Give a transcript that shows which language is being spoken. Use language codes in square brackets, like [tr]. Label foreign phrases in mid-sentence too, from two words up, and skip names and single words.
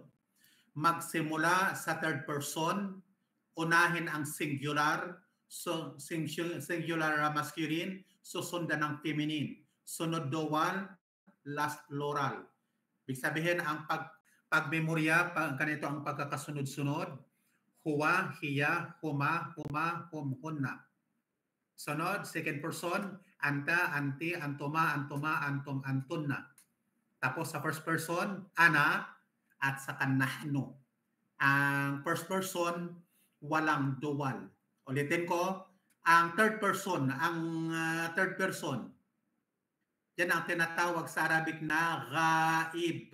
[tl] Magsimula sa [en] third person, [tl] unahin ang singular, so [en] singular masculine, [tl] susundan ng feminine. Sunod dual, last plural. Ibig sabihin, ang pagmemorya, ganito ang pagkakasunod-sunod. [ar] هو هي هما هما هم هن. [tl] Sunod, [en] second person, [ar] أنت أنت أنتما أنتما أنتم أنتن. [tl] Tapos sa [en] first person, [tl] ana, at saka nahnu. Ang [en] first person, [tl] walang dual. Ulitin ko, ang [en] third person, [tl] yan ang tinatawag sa Arabic na ghaib.